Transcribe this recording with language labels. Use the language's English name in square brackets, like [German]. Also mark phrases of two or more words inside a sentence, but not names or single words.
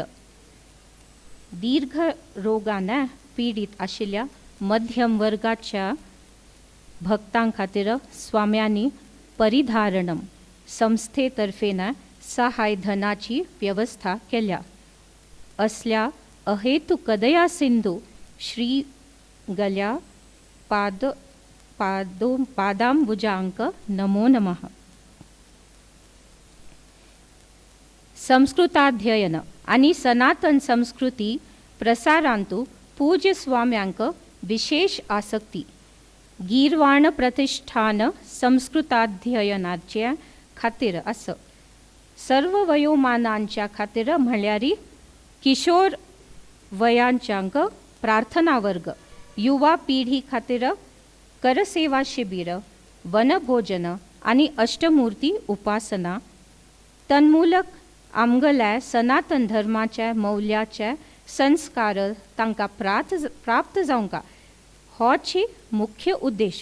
[Konkani] दीर्घ रोगाने पीडित आशिल्ल्या मध्यम वर्गाच्या भक्तां खातीर स्वाम्यांनी परिधारणम संस्थेतर्फेन सहाय धनाची व्यवस्था केल्या. असल्या अहेतुक दया सिंधू श्री गल्या पादांबुजांक [Sanskrit] नमो नमः. [Konkani] संस्कृताध्ययन आणि सनातन संस्कृती प्रसारांतू पूज्य स्वाम्यांक विशेष आसक्ती. गीरवाण प्रतिष्ठान संस्कृताध्ययनाच्या खातीर आसा. सर्व वयोमानांच्या खातीर म्हळ्यारी किशोर वयांच्यांक प्रार्थना वर्ग, युवा पिढी खातीर करसेवा शिबीर, वनभोजन आणि अष्टमूर्ती उपासना, तन्मूलक आमगल्या सनातन धर्माच्या मौल्याचे संस्कार तांकां प्राप्त जावंका होची मुख्य उद्देश.